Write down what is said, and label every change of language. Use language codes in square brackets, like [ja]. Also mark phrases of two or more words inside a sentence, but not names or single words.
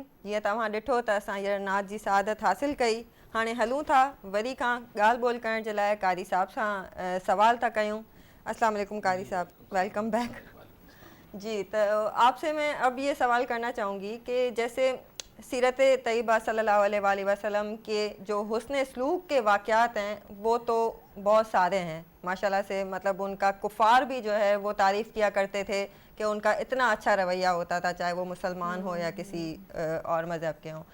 [sd] जीअं तव्हां ॾिठो त असां हींअर नात जी सआदत हासिल कई। हाणे हलूं था वरी खां ॻाल्हि ॿोल करण जे लाइ कारी साहब सां सवाल था कयूं। [ar] السلام علیکم [ur] قاری صاحب, [en] welcome back. [ur] جی، تو آپ سے میں اب یہ سوال کرنا چاہوں گی کہ جیسے سیرت طیبہ [ar] صلی اللہ علیہ وسلم [ur] کے جو حسن سلوک کے واقعات ہیں وہ تو بہت سارے ہیں ماشاءاللہ سے، مطلب ان کا کفار بھی جو ہے وہ تعریف کیا کرتے تھے کہ ان کا اتنا اچھا رویہ ہوتا تھا، چاہے وہ مسلمان ہو یا کسی اور مذہب کے ہوں.